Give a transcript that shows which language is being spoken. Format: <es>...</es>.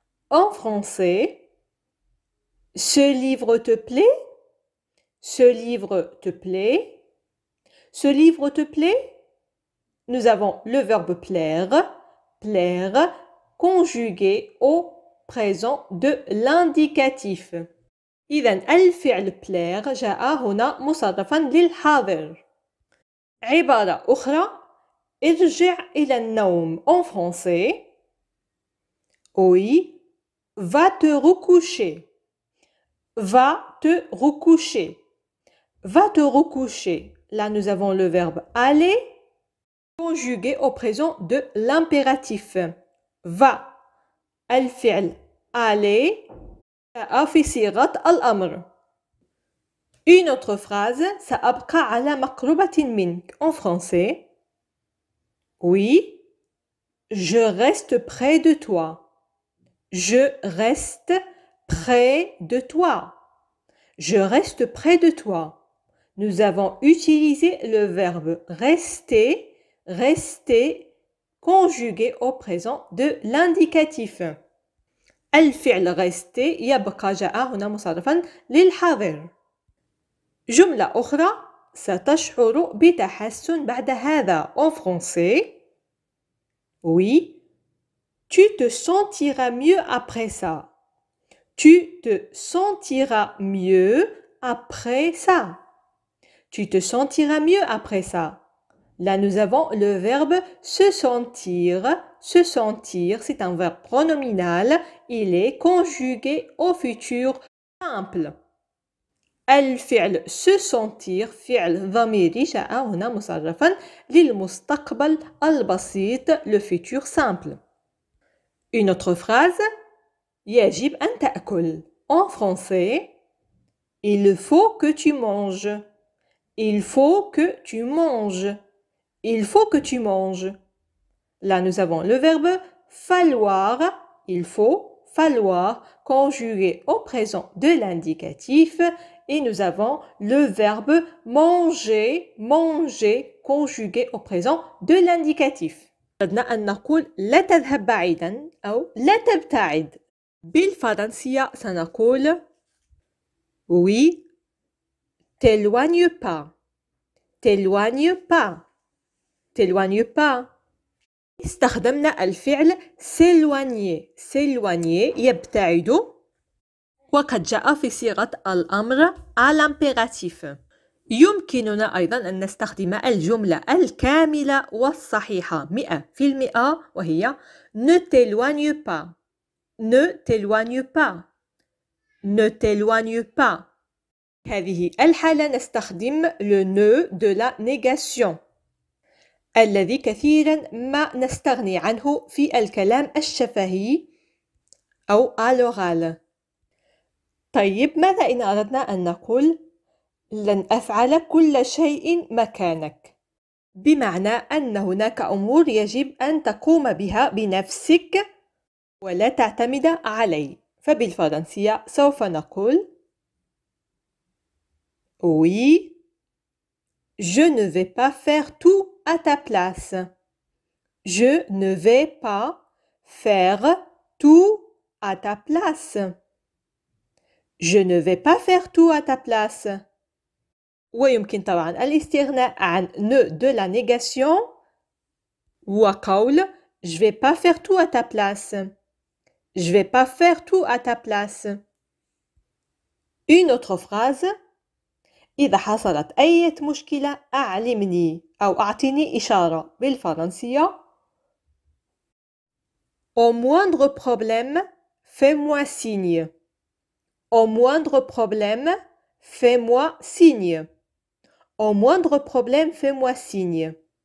<fr>En français. Ce livre te plaît? Ce livre te plaît? Ce livre te plaît? Nous avons le verbe plaire, plaire, conjugué au présent de l'indicatif.</fr> <ar>إذن الفعل plaire جاء هنا مصرفا للحاضر. عبارة أخرى. ارجع إلى النوم.</ar> <fr>En français, oui, va te recoucher. Va te recoucher. Va te recoucher. Là, nous avons le verbe aller conjugué au présent de l'impératif. Va.</fr> <ar>الفعل aller في صيغة الأمر.</ar> <fr>Une autre phrase,</fr> <ar>سأبقى على مقربة منك.</ar> <fr>En français, oui, je reste près de toi. Je reste près de toi. Je reste près de toi. Nous avons utilisé le verbe rester, rester, conjugué au présent de l'indicatif.</fr> <ar>الفعل rester يبقى جاء هنا مصرفا للحاضر. جملة أخرى ستشعر بتحسن بعد هذا.</ar> <fr>En français, oui, tu te sentiras mieux après ça. Tu te sentiras mieux après ça. Tu te sentiras mieux après ça. Là, nous avons le verbe se sentir. Se sentir, c'est un verbe pronominal. Il est conjugué au futur simple.</fr> <ar>الفعل se sentir فعل ضميري جاء هنا مصرفا للمستقبل البسيط,</ar> <fr>le futur simple. Une autre phrase,</fr> <ar>يجب أن تأكل.</ar> <fr>En français, il faut que tu manges. Il faut que tu manges. Il faut que tu manges. Là, nous avons le verbe falloir. Il faut, falloir, conjugué au présent de l'indicatif. Et nous avons le verbe manger, manger, conjugué au présent de l'indicatif.</fr> <ar>أردنا أن نقول لا تذهب بعيدا أو لا تبتعد. بالفرنسية سنقول</ar> <fr>oui, t'éloigne pas. T'éloigne pas. T'éloigne pas.</fr> <ar>استخدمنا الفعل s'éloigner. S'éloigner يبتعد وقد جاء في صيغة الأمر</ar> <fr>à l'impératif.</fr> <ar>يمكننا أيضا أن نستخدم الجملة الكاملة والصحيحة 100% وهي</ar> <fr>ne t'éloigne pas. Ne t'éloigne pas. Ne t'éloigne pas.</fr> <ar>هذه الحالة نستخدم</ar> <fr>le ne de la négation</fr> <ar>الذي كثيرا ما نستغني عنه في الكلام الشفهي أو</ar> <fr>à l'oral.</fr> <ar>طيب ماذا إن أردنا أن نقول لن أفعل كل شيء مكانك؟ بمعنى أن هناك أمور يجب أن تقوم بها بنفسك ولا تعتمد علي. فبالفرنسية سوف نقول</ar> <fr>oui, je ne vais pas faire tout à ta place. Je ne vais pas faire tout à ta place. Je ne vais pas faire tout à ta place.</fr> <ar>ويمكن طبعا الاستغناء عن</ar> <fr>ne de la négation</fr> <ar>وقول</ar> <fr>je vais pas faire tout à ta place. Je vais pas faire tout à ta place. Une autre phrase,</fr> <ar>إذا حصلت أي مشكلة أعلمني أو أعطيني إشارة. بالفرنسية</ar> <fr>au moindre problème fais-moi signe. Au moindre problème fais-moi signe. Au moindre problème fais-moi signe.</fr>